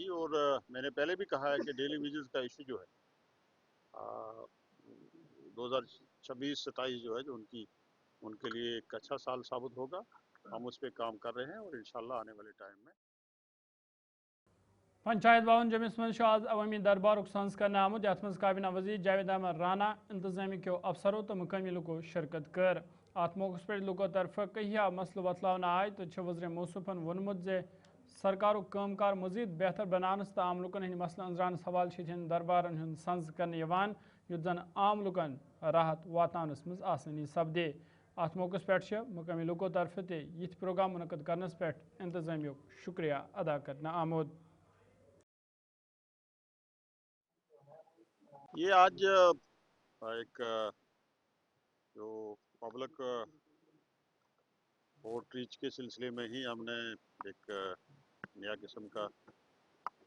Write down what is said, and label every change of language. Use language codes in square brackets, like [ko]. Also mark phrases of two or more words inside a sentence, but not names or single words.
[hi] और मैंने पहले भी कहा है कि [en] daily wages [hi] का इशू जो है 2026-27 जो है जो उनके लिए एक अच्छा साल साबित होगा। हम उस पर काम कर रहे हैं और इंशाल्लाह आने वाले टाइम में [ks] पंचायत भवन जमिस मज आज अवामी दरबार सज कर आमुद यथ मज काबीना वजीर जावेद अहमद राना इंतजामी के अफसरों तो मुकामी लुको शिरकत कर अत मौके पे लुको तरफ कहिया मसल बतलावन आय तो वज़ीर मौसूफन वोनमुत सरकार कामकार मजीद बेहतर बनानस तो आम लुकन हंद मसल अंजरानस हवाले दरबारन हंद सज कर युत जन आम लुकन राहत वातानस मज आसानी सपदे। अत मौके पे मुकामी लुको तरफ ये प्रोग्राम मुनक़द करनस पे इंतजामिया शुक्रिया अदा करना आमुद। [hi] ये आज एक जो [en] public outreach [hi] के सिलसिले में ही हमने एक नया किस्म का जो